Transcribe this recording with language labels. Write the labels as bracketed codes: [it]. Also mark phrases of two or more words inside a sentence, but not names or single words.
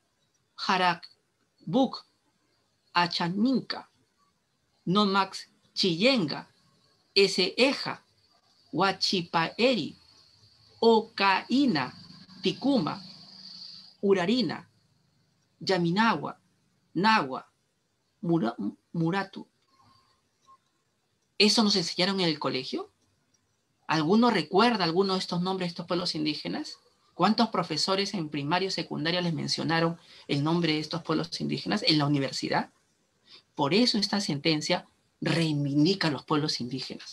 [es] Jaracbuc, Achaninca, Nomax Chillenga, Eseeja, Huachipaeri, Ocaína, Ticuma, Urarina, Yaminagua, Nagua, Muratu. ¿Eso nos enseñaron en el colegio? ¿Alguno recuerda alguno de estos nombres de estos pueblos indígenas? ¿Cuántos profesores en primaria o secundaria les mencionaron el nombre de estos pueblos indígenas en la universidad? Por eso esta sentencia reivindica a los pueblos indígenas.